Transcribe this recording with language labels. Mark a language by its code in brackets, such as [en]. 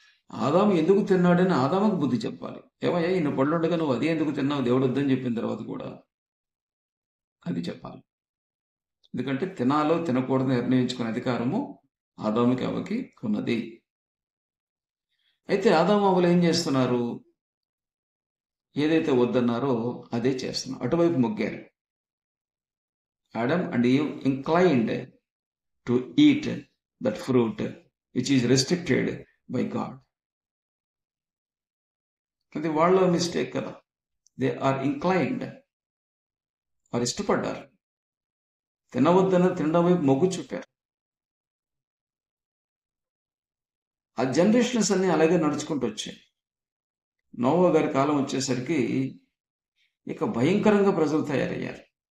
[te] ఆదాము ఎందుకు తిన్నాడని ఆదాముకు బుద్ధి చెప్పాలి. ఏమయ్యా ఇన్ని పళ్ళుండగా నువ్వు అదే ఎందుకు తిన్నావు, దేవుడు వద్దని చెప్పిన తర్వాత కూడా అది చెప్పాలి. ఎందుకంటే తినాలో తినకూడదు నిర్ణయించుకునే అధికారము ఆదాముకి అవ్వకి ఉన్నది. అయితే ఆదాము అవ్వలు ఏం చేస్తున్నారు, ఏదైతే వద్దన్నారో అదే చేస్తున్నారు, అటువైపు మొగ్గారు. [en] Adam and Eve inclined to eat that fruit which is restricted by God. [te] అది వాళ్ళ మిస్టేక్ కదా. [en] they are inclined, [te] వారు ఇష్టపడ్డారు, తినవద్దన్న తినడం వైపు మొగ్గు చూపారు. ఆ జనరేషన్స్ అన్ని అలాగే నడుచుకుంటూ వచ్చాయి. నోవా గారి కాలం వచ్చేసరికి ఇక భయంకరంగా ప్రజలు తయారయ్యారు.